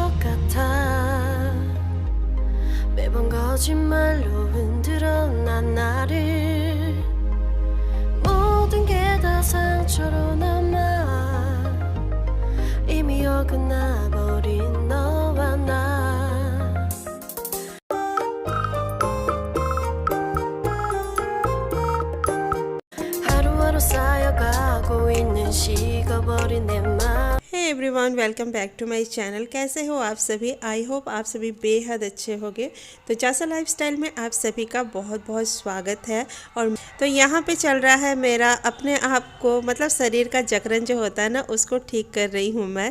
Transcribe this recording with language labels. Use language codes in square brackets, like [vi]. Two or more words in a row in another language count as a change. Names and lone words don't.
[ko] 같아 매번 거짓말로 흔들어 난 나를 모든 게 다 상처로 남아 이미 어긋나버린 너와 나 하루하루 쌓여가고 있는 식어버린 내 맘 [en] hey everyone, welcome back to my channel. [hi] कैसे हो आप सभी? [en] I hope [hi] आप सभी बेहद अच्छे होंगे। तो चासा लाइफस्टाइल में आप सभी का बहुत बहुत स्वागत है। और तो यहाँ पे चल रहा है मेरा अपने आप को मतलब शरीर का जकड़न जो होता है ना, उसको ठीक कर रही हूँ मैं।